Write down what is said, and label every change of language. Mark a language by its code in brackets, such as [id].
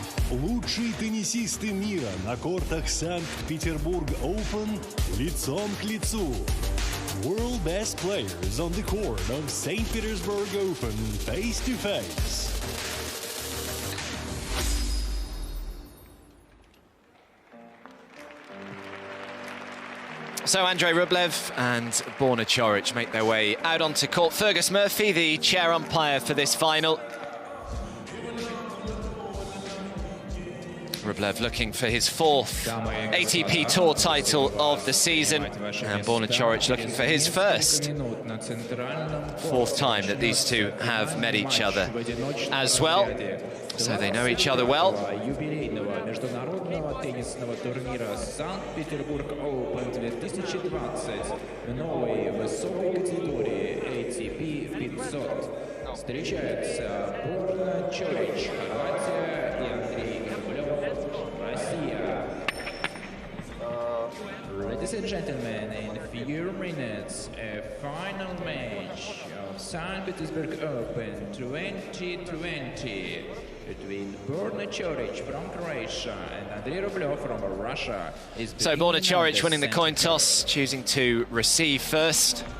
[ru] Лучшие теннисисты мира на кортах Санкт-Петербург Open лицом к лицу. [en] World best players on the court of St. Petersburg Open face to face. So Andrey Rublev and Borna Coric make their way out onto court. Fergus Murphy, the chair umpire for this final. Rublev looking for his 4th ATP Tour title of the season, and Borna Coric looking for his 1st. 4th time that these two have met each other as well, so they know each other well. [ru] Международного теннисного турнира Санкт-Петербург Open 2020 в новой высокой категории ATP 500 встречаются Борна Coric, Хорватия, и Андрей Рублев, Россия. [en] Ladies and gentlemen, in a few minutes, a final match of St. Petersburg Open 2020 between Borna Coric from Croatia and Andrey Rublev from Russia. So Borna Coric winning the coin toss, choosing to receive first.